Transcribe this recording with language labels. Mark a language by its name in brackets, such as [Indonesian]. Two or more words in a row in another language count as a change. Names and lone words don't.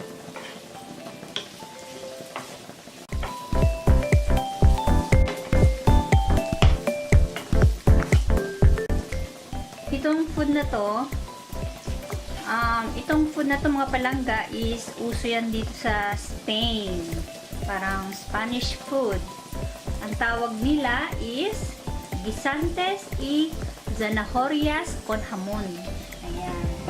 [Filipino] Itong food na to, itong food na to mga palangga is uso yan dito sa Spain. Parang Spanish food. Ang tawag nila is [Spanish] guisantes y zanahorias con hamon. [Filipino] Ayan.